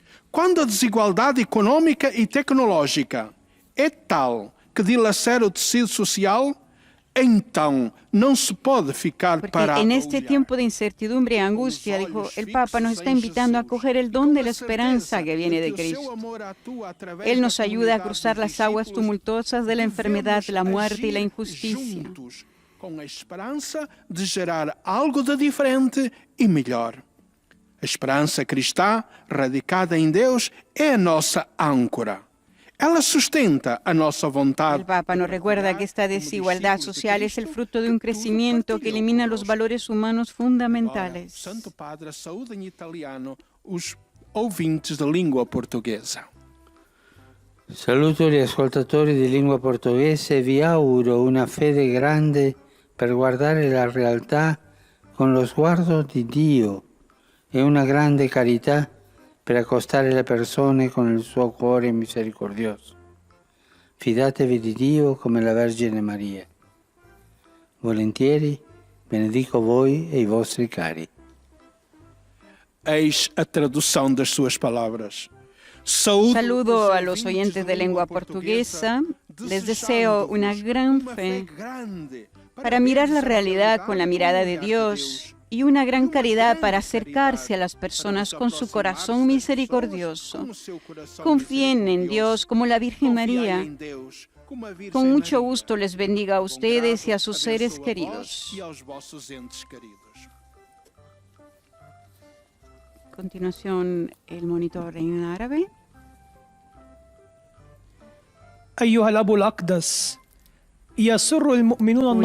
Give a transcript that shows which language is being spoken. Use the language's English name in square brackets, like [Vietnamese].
[Portuguese] Quando a desigualdade econômica e tecnológica é tal que dilacera o tecido social, então não se pode ficar parado. [Spanish] En este tiempo de incertidumbre y angustia, dijo el Papa, nos está invitando a acoger el don de la esperanza que viene de Cristo. Él nos ayuda a cruzar las aguas tumultuosas de la enfermedad, la muerte y la injusticia. [Portuguese] Com a esperança de gerar algo de diferente e melhor. A esperança cristã, radicada em Deus, é a nossa âncora. Ela sustenta a nossa vontade. [Spanish] El Papa nos recuerda que esta desigualdad social es el fruto de un crecimiento que elimina los valores humanos fundamentales. [Portuguese] Santo Padre, saúde em italiano os ouvintes da língua portuguesa. [Italian] Saluto gli ascoltatori di lingua portoghese e vi auguro una fede grande per guardare la realtà con lo sguardo di Dio e una grande carità per accostare le persone con il suo cuore misericordioso. Fidatevi di Dio come la Vergine Maria. Volentieri benedico voi e i vostri cari. [Portuguese] Eis a tradução das suas palavras. [Spanish] Saludo a los oyentes de lengua portuguesa. Les deseo una gran fe para mirar la realidad con la mirada de Dios y una gran caridad para acercarse a las personas con su corazón misericordioso. Confíen en Dios como la Virgen María. Con mucho gusto les bendiga a ustedes y a sus seres queridos. A continuación, el monitor en árabe. [Arabic] أيها الأب الأقدس يسر المؤمنون